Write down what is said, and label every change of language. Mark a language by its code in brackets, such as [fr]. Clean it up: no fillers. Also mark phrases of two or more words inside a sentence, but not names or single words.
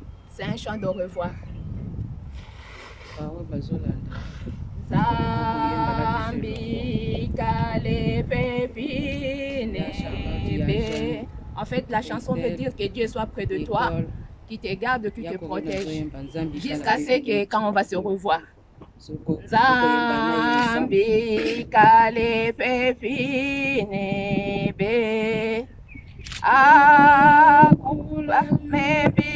[fr] C'est un chant de revoir. [kg] Zambi kale pepine. [fr] En fait, la chanson veut dire que Dieu soit près de toi, qu'il te garde, qu'il te protège, jusqu'à ce que quand on va se revoir. [kg] Zambi kale pepine be. Akula me